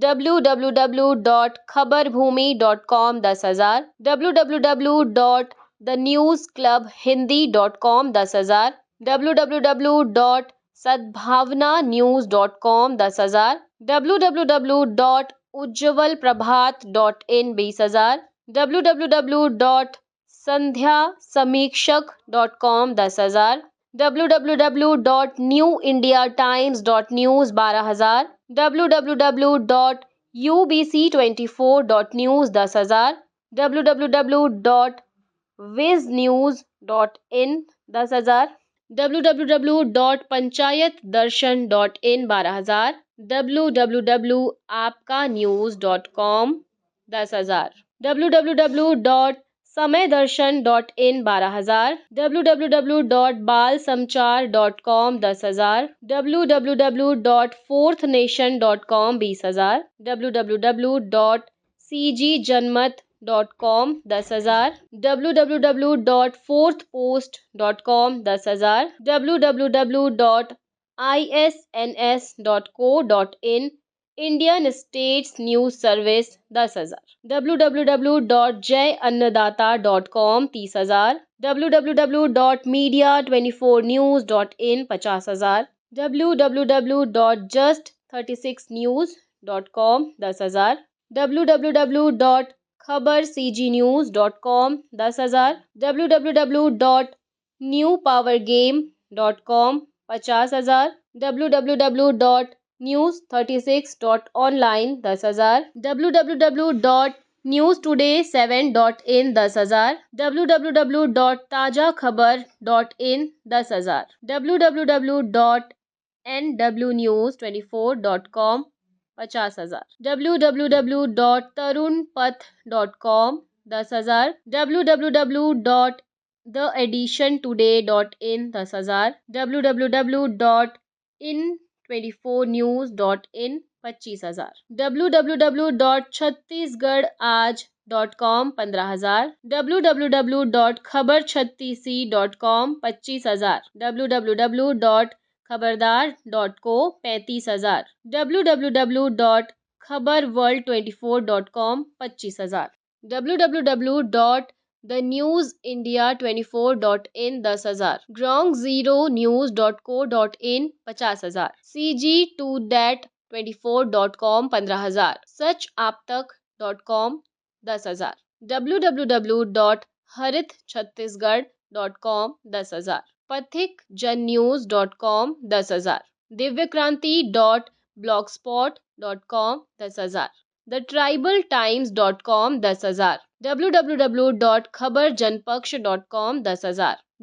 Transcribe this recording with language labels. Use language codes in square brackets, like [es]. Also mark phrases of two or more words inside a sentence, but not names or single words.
[en] www.khabarbhumi.com 10,000, www.thenewsclubhindi.com 10,000, www.sadbhavnanews.com 10,000, www.ujjwalprabhat.in 20,000, www.sandhyasamikshak.com 10,000, www.newindiatimes.news 12,000, www.ubc24.news 10,000, www.viznews.in 10,000, www.panchayatdarshan.in 12,000, www.aapkanews.com 10,000, www.samaydarshan.in 12,000, www.balsamchar.com 10,000, www.fourthnation.com 20,000, www.cgjanmat www.fourthpost.com 10,000, www.fourthpost.com 10,000, www.isns.co.in Indian States News Service 10,000, www.jayannadata.com 30,000, www.media24news.in 50,000, www.just36news.com 10,000, www.khabarcgnews.com 10,000, www.newpowergame.com 50,000, www.news36.online 10,000, www.newstoday7.in 10,000, www.tajakhabar.in 10,000, www.nwnews24.com 50,000, www.tarunpath.com 10,000, www.theeditiontoday.in 10,000, www.in24news.in 25,000, www.chhattisgarhaj.com 15,000, www.khabarchhattisc.com 25,000, www.खबरदार.co 35,000, www.khabarworld24.com 25,000, www.thenewsindia24.in 10,000, groundzeronews.co.in 50,000, cg2dat24.com 15,000, सचआपतक.com 10,000, www.haritchhattisgarh.com 10,000, pathikjannews.com 10,000, divyakranti.blogspot.com 10,000, thetribaltimes.com 10,000, www.khabarjanpaksh.com 10,000,